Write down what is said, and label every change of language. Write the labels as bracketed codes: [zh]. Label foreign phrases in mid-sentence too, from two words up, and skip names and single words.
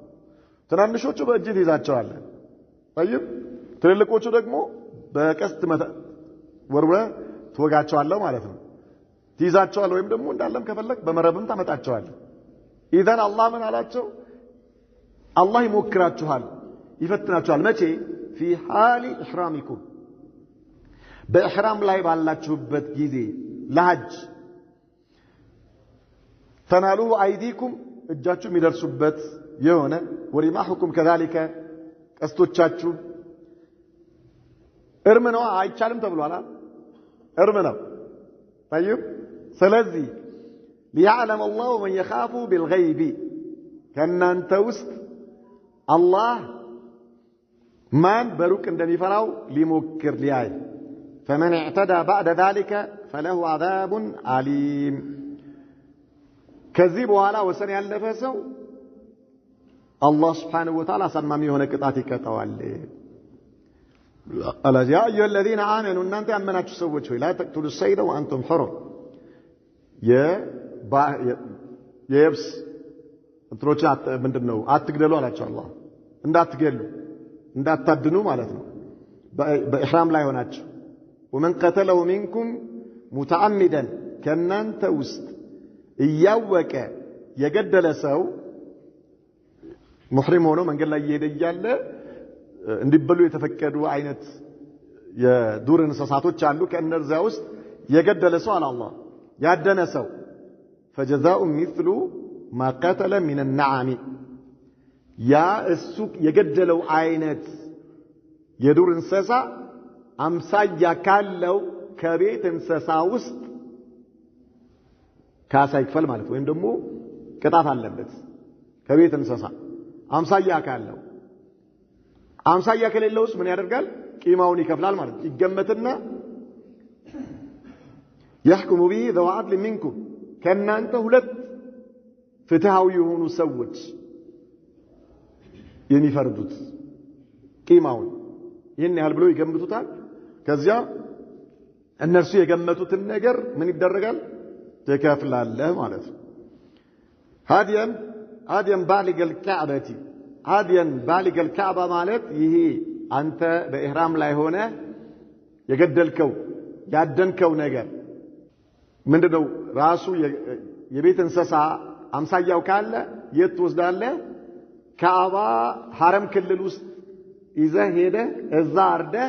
[am] ትናንሾቹ በእጅ ይዛቸዋል طيب ትልልቆቹ ደግሞ በቀስት ወርወ ትወጋቸዋለህ ማለት ነው ትይዛቸዋል ወይም ደግሞ እንዳለም ከፈለክ በመረብም ታመጣቸዋል ኢዘን አላህ ምን አላቸው አላህ ይሞክራችኋል ይፈትናችኋል መቼ [ar] في حال إحرامكم [am] በኢህራም ላይ ባላችሁበት ጊዜ ለሐጅ [ar] تنالوا أيديكم [am] እጃችሁ የሚደርሱበት የሆነ [ar] ورماحكم كذلك [am] ቀስቶቻችሁ እርም ነው አይቻልም ተብሏል እርም ነው طيب ስለዚህ [ar] ليعلم الله من يخاف بالغيب [am] ከናንተ ውስጥ አላህ ማን በሩቅ እንደሚፈራው ሊሞክር ሊያይ [ar] فمن اعتدى بعد ذلك فله عذاب عليم [am] ከዚህ በኋላ ወሰን ያለፈ ሰው አላህ [ar] سبحانه وتعالى [am] አሳማሚ የሆነ ቅጣት ይቀጣዋል አላህ [ar] يا أيها الذين آمنوا [am] እናንተ ያመናችሁ ሰዎች ሆይ [ar] لا تقتلوا الصيد وأنتم حرم [am] የየብስ እንትሮች ምንድነው አትግደሉ አላቸው አላህ እንዳትገሉ እንዳታድኑ ማለት ነው በኢህራም ላይ ሆናችሁ [ar] ومن قتله منكم متعمدا [am] ከናንተ ውስጥ እያወቀ የገደለ ሰው ሙህሪም ሆኖ መንገድ ላይ እየሄደ እያለ እንዲበሉ የተፈቀዱ አይነት የዱር እንስሳቶች አሉ ከእነርዛ ውስጥ የገደለ ሰው አላህ ያደነ ሰው [ar] فجزاء مثل ما قتل من النعم [am] ያ እሱ የገደለው አይነት የዱር እንስሳ አምሳያ ካለው ከቤት እንስሳ ውስጥ ካሳ ይክፈል ማለት ወይም ደግሞ ቅጣት አለበት ከቤት እንስሳ አምሳያ ካለው አምሳያ ከሌለውስ ምን ያደርጋል ቂማውን ይከፍላል ማለት ይገመትና [ar] يحكم به ذو عدل منكم [am] ከናንተ ሁለት ፍትሃዊ የሆኑ ሰዎች የሚፈርዱት ቂማውን ይሄን ያህል ብለው ይገምቱታል ከዚያ እነርሱ የገመቱትን ነገር ምን ይደረጋል ተከፍላለህ ማለት ነው [ar] هاديا بالغ الكعبة هاديا بالغ الكعبة [am] ማለት ይሄ አንተ በኢህራም ላይ ሆነ የገደልከው ያደንከው ነገር ምንድነው ራሱ የቤት እንስሳ አምሳያው ካለ የት ወስዳለህ ካዕባ ሐረም ክልል ውስጥ ይዘህ ሄደህ እዛ አርደህ